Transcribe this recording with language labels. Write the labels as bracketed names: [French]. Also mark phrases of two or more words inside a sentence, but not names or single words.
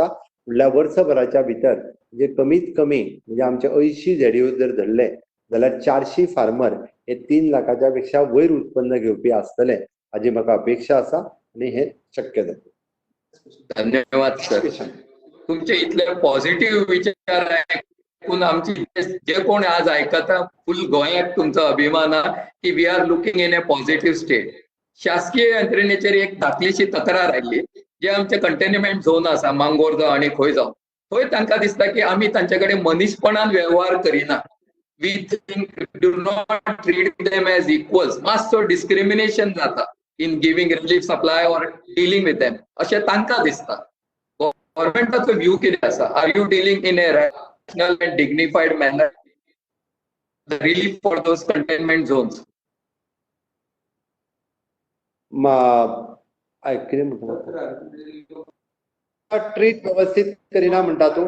[Konkani] फुडल्या वर्सभराच्या भितर म्हणजे कमीत कमी म्हणजे आमचे 80 ZDO जर धरले जाल्यार 400 फार्मर हे 3 लाखाच्या पेक्षा वयर उत्पन्न घेवपी आसतले हाची म्हाका अपेक्षा आसा आणि हे शक्य जातलें. धन्यवाद सर. तुमचे इतले पॉझिटिव्ह विचार ऐकून आमची जे कोण आज ऐकता फुल गोंयाक तुमचो अभिमान हा की [English] We are looking in a positive state. [Konkani] शासकीय यंत्रणेचेर एक धाकलीशी तक्रार आयली जे आमचे [English] containment zone [Konkani] आसा मांगोर जावं आनी खंय जावं थंय तांकां दिसता की आमी तांचे कडेन मनीसपणान व्यवहार करिना. [English] We think do not treat them as equals. [Konkani] मातसो डिस्क्रिमिनेशन जाता [English] in giving relief supply or dealing with them [Konkani] अशें तांकां दिसता. गव्हर्नमेंटाचो व्यू कितें आसा? [English] Are you dealing in a rational and dignified manner the relief for those containment zones? [Konkani] कितें म्हणटा ट्रीट व्यवस्थित करिना म्हणटा तूं?